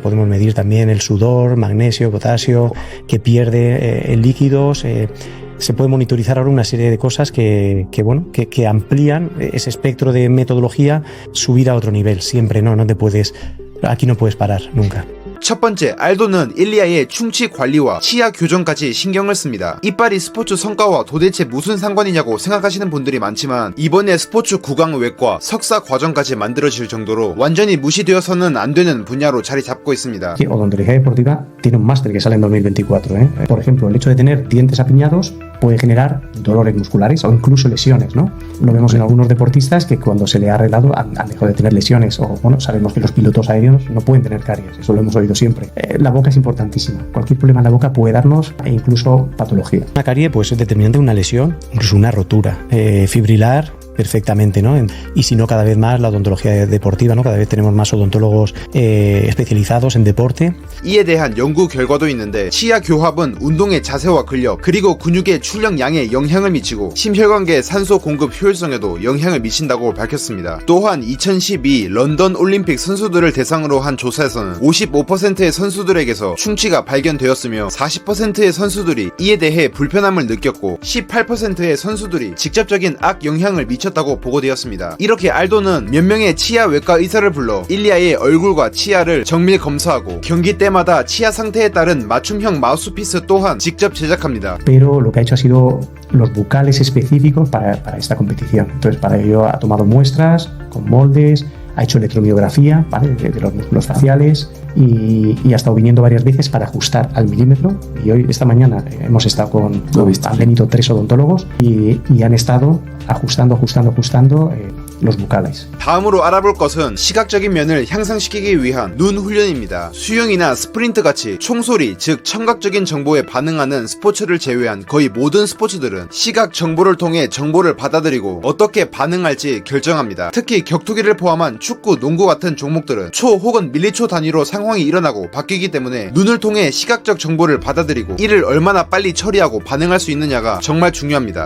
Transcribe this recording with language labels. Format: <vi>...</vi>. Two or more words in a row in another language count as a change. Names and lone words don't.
<es>Podemos medir también el sudor, magnesio, potasio, que pierde en líquidos. Se puede monitorizar ahora una serie de cosas que amplían ese espectro de metodología, subir a otro nivel. Siempre aquí no puedes parar, nunca.</es> <ko>첫 번째, 알도는 일리아의 충치 관리와 치아 교정까지 신경을 씁니다. 이빨이 스포츠 성과와 도대체 무슨 상관이냐고 생각하시는 분들이 많지만 이번에 스포츠 구강외과 석사 과정까지 만들어질 정도로 완전히 무시되어서는 안 되는 분야로 자리 잡고 있습니다.</ko> <es>Odontología deportiva tiene un máster que sale en 2024. Por ejemplo, el hecho de tener dientes apiñados puede generar dolores musculares o incluso lesiones, ¿no? Lo vemos en algunos deportistas que cuando se le ha arreglado han dejado de tener lesiones, o sabemos que los pilotos aéreos no pueden tener caries, eso lo hemos oído siempre. La boca es importantísima. Cualquier problema en la boca puede darnos incluso patología. Una carie pues es determinante de una lesión, incluso una rotura fibrilar. Perfectamente, ¿no? Y si no, cada vez más la odontología deportiva, ¿no? Cada vez tenemos más odontólogos especializados en deporte.</es> <ko>이에 대한 연구 결과도 있는데 치아 교합은 운동의 자세와 근력 그리고 근육의 출력량에 영향을 미치고 심혈관계 산소 공급 효율성에도 영향을 미친다고 밝혔습니다. 또한 2012 런던 올림픽 선수들을 대상으로 한 조사에서는 55%의 선수들에게서 충치가 발견되었으며 40%의 선수들이 이에 대해 불편함을 느꼈고 18%의 선수들이 직접적인 악 영향을 미쳤다고 보고되었습니다. 이렇게 알도는 몇 명의 치아 외과 의사를 불러 일리아의 얼굴과 치아를 정밀 검사하고 경기 때마다 치아 상태에 따른 맞춤형 마우스피스 또한 직접 제작합니다.</ko> <es>Pero lo que ha hecho ha sido los bucales específicos para esta competición. Entonces, para ello ha tomado muestras con moldes, ha hecho electromiografía, ¿vale? de los músculos faciales y ha estado viniendo varias veces para ajustar al milímetro. Y hoy, esta mañana, hemos estado con han venido 3 odontólogos y han estado ajustando los bucales.</es> <ko>다음으로 알아볼 것은 시각적인 면을 향상시키기 위한 눈 훈련입니다. 수영이나 스프린트 같이 총소리, 즉 청각적인 정보에 반응하는 스포츠를 제외한 거의 모든 스포츠들은 시각 정보를 통해 정보를 받아들이고 어떻게 반응할지 결정합니다. 특히 격투기를 포함한 축구, 농구 같은 종목들은 초 혹은 밀리초 단위로 상황이 일어나고 바뀌기 때문에 눈을 통해 시각적 정보를 받아들이고 이를 얼마나 빨리 처리하고 반응할 수 있느냐가 정말 중요합니다.</ko>